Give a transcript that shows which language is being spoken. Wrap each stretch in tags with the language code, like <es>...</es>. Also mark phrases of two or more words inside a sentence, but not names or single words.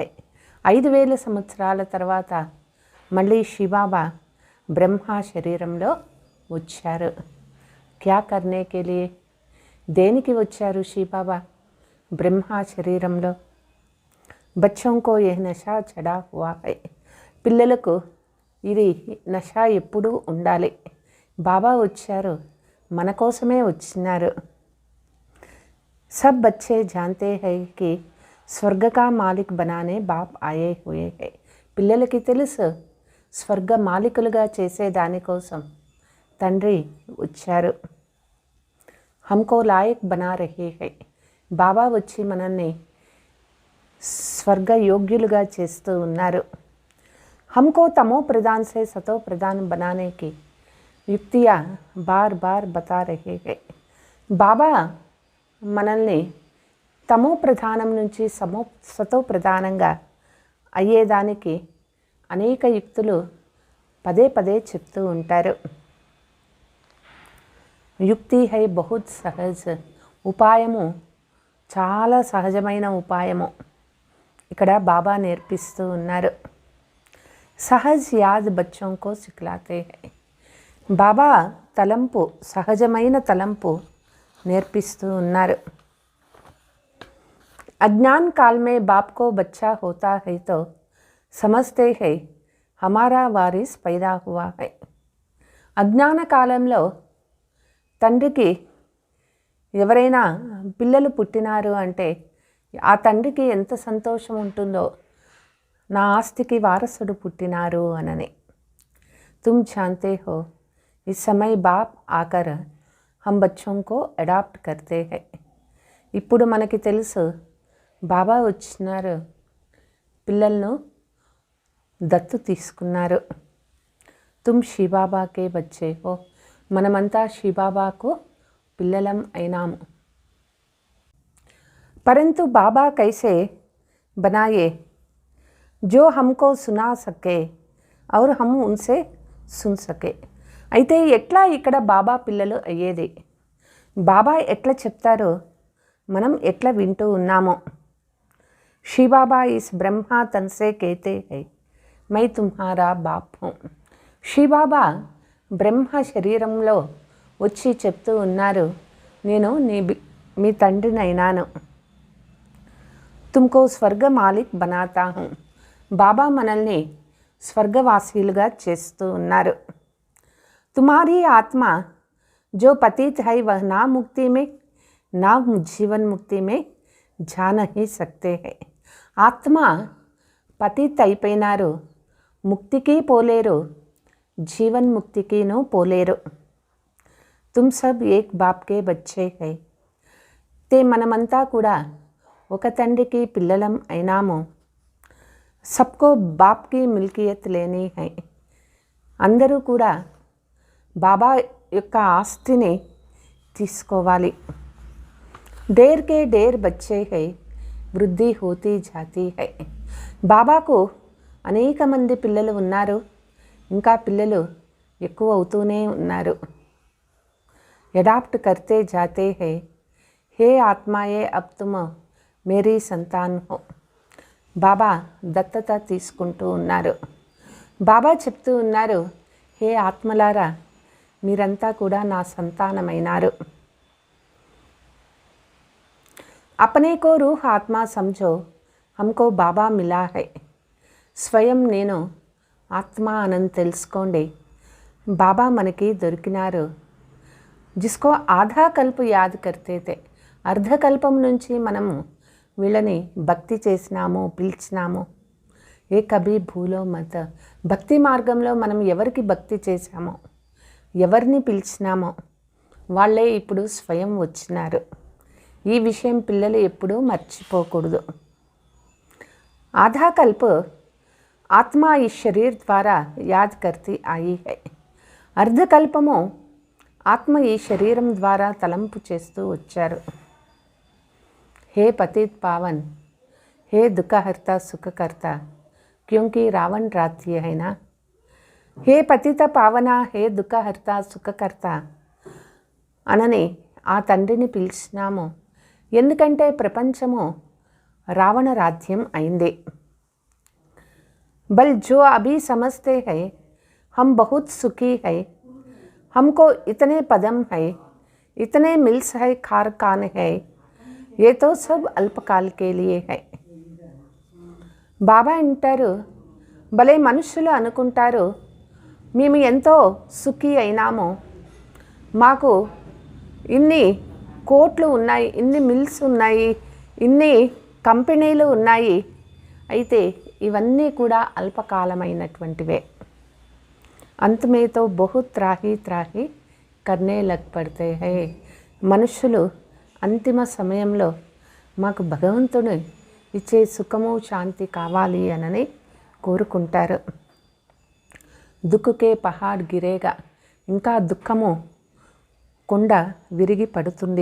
<te>5,000 సంవత్సరాల తర్వాత మళ్ళీ శివబాబా బ్రహ్మ శరీరంలో వచ్చారు.</te> <hi>क्या करने के लिए,</hi> <te>దేనికి వచ్చారు శివబాబా బ్రహ్మ శరీరంలో?</te> <hi>బచ్చోं को यह नशा चढ़ा हुआ है.</hi> <te>పిల్లలకు ఇది నష ఎప్పుడూ ఉండాలి. బాబా వచ్చారు, మన కోసమే వచ్చినారు.</te> <hi>सब बच्चे जानते हैं कि स्वर्ग का मालिक बनाने बाप आये हुए है.</hi> <te>పిల్లలకి తెలుసు స్వర్గ మాలికులుగా చేసే దానికోసం తండ్రి వచ్చారు.</te> <hi>हमको लायक बना रहे है.</hi> <te>బాబా వచ్చి మనల్ని స్వర్గ యోగ్యులుగా చేస్తూ ఉన్నారు.</te> <hi>हमको तमो प्रधान से सतो प्रधान बनाने की युक्तियाँ बार बार बता रहे हैं.</hi> <te>బాబా మనల్ని తమో ప్రధానం నుంచి సతో ప్రధానంగా అయ్యేదానికి అనేక యుక్తులు పదే పదే చెప్తూ ఉంటారు.</te> <hi>युक्ति है बहुत सहज.</hi> <te>ఉపాయము చాలా సహజమైన ఉపాయము ఇక్కడ బాబా నేర్పిస్తూ ఉన్నారు.</te> <hi>सहज याद బచ్చోं को सिखलाते है.</hi> <te>బాబా తలంపు, సహజమైన తలంపు నేర్పిస్తూ ఉన్నారు.</te> <hi>अज्ञान काल में बाप को बच्चा होता है तो समझते हैं हमारा वारिस पैदा हुआ है.</hi> <te>అజ్ఞాన కాలంలో తండ్రికి ఎవరైనా పిల్లలు పుట్టినారు అంటే ఆ తండ్రికి ఎంత సంతోషం ఉంటుందో, నా ఆస్తికి వారసుడు పుట్టినారు అనని.</te> <hi>तुम जानते हो इस समय बाप आकर हम बच्चों को अडॉप्ट करते हैं.</hi> <te>ఇప్పుడు మనకి తెలుసు బాబా వచ్చినారు, పిల్లలను దత్తు తీసుకున్నారు.</te> <hi>तुम शिवबाबाके बच्चे हो.</hi> <te>మనమంతా శివబాబాకు పిల్లలం అయినాము.</te> <hi>परंतु बाबा कैसे बनाए जो हमको सुना सके और हम उनसे सुन सके.</hi> <te>అయితే ఎట్లా ఇక్కడ బాబా పిల్లలు అయ్యేది? బాబా ఎట్లా చెప్తారో మనం ఎట్లా వింటూ ఉన్నామో.</te> <hi>शिवबाबा इस ब्रह्मा तनसे कहते है मैं तुम्हारा बाप हूँ.</hi> <te>శివబాబా బ్రహ్మ శరీరంలో వచ్చి చెప్తూ ఉన్నారు, నేను మీ తండ్రినైనాను.</te> <hi>तुमको स्वर्ग मालिक बनाता हूँ.</hi> <te>బాబా మనల్ని స్వర్గవాసీలుగా చేస్తూ ఉన్నారు.</te> <hi>तुम्हारी आत्मा जो पतित है वह ना मुक्ति में ना जीवन मुक्ति में जा नहीं सकते हैं.</hi> <te>ఆత్మ పతిత్ అయిపోయినారు, ముక్తికి పోలేరు, జీవన్ ముక్తికిను పోలేరు.</te> <hi>तुम सब एक बाप के बच्चे है.</hi> <te>తే మనమంతా కూడా ఒక తండ్రికి పిల్లలం అయినాము.</te> <hi>सबको बाप की मिल्कियत लेनी है.</hi> <te>అందరూ కూడా బాబా యొక్క ఆస్తిని తీసుకోవాలి.</te> <hi>ढेर के ढेर बच्चे है वृद्धि होती जाती है.</hi> <te>బాబాకు అనేక మంది పిల్లలు ఉన్నారు, ఇంకా పిల్లలు ఎక్కువ అవుతూనే ఉన్నారు.</te> <hi>अडॉप्ट करते जाते है. हे आत्माएं अब तुम मेरी संतान हो.</hi> <te>బాబా దత్తత తీసుకుంటూ ఉన్నారు. బాబా చెప్తూ ఉన్నారు, హే ఆత్మలారా మీరంతా కూడా నా సంతానమైనారు.</te> <hi>अपने को रूह आत्मा समझो हमको बाबा मिला है.</hi> <te>స్వయం నేను ఆత్మ అని తెలుసుకోండి, బాబా మనకి దొరికినారు.</te> <hi>जिसको आधा कल्प याद करते थे.</hi> <te>అర్ధకల్పం నుంచి మనము వీళ్ళని భక్తి చేసినాము, పిలిచినాము.</te> <hi>ये कभी भूलो मत.</hi> <te>భక్తి మార్గంలో మనం ఎవరికి భక్తి చేశామో, ఎవరిని పిలిచినామో వాళ్ళే ఇప్పుడు స్వయం వచ్చినారు. ఈ విషయం పిల్లలు ఎప్పుడూ మర్చిపోకూడదు.</te> <hi>आधा कल्प आत्मा ई शरीर द्वारा याद करती आई है.</hi> <te>అర్ధకల్పము ఆత్మ ఈ శరీరం ద్వారా తలంపు చేస్తూ వచ్చారు.</te> <hi>हे पतित पावन, हे दुःखहर्ता सुखकर्ता, क्योंकि रावण</hi> <te>రాత్రి అయినా. హే పతిత పావన, హే దుఃఖహర్త సుఖకర్త అనని ఆ తండ్రిని పిలిచినాము. ఎందుకంటే ప్రపంచము రావణ రాజ్యం అయింది.</te> <hi>बल जो अभी సమझते हैं हम बहुत सुखी है, हमको इतने पदम है, इतने मिल्स है, कारखान है, ये तो सब अल्पकाल के लिए है.</hi> <te>బాబా అంటారు, భలే మనుషులు అనుకుంటారు మేము ఎంతో సుఖీ అయినాము, మాకు ఇన్ని కోట్లు ఉన్నాయి, ఇన్ని మిల్స్ ఉన్నాయి, ఇన్ని కంపెనీలు ఉన్నాయి. అయితే ఇవన్నీ కూడా అల్పకాలమైనటువంటివే.</te> <hi>अंत में तो बहुत त्राहि त्राहि करने लग पड़ते है.</hi> <te>మనుషులు అంతిమ సమయంలో మాకు భగవంతుడు ఇచ్చే సుఖము శాంతి కావాలి అని కోరుకుంటారు.</te> <hi>दुःखके पहाड़ गिरेगा,</hi> <te>ఇంకా దుఃఖము కొండ విరిగి పడుతుంది.</te>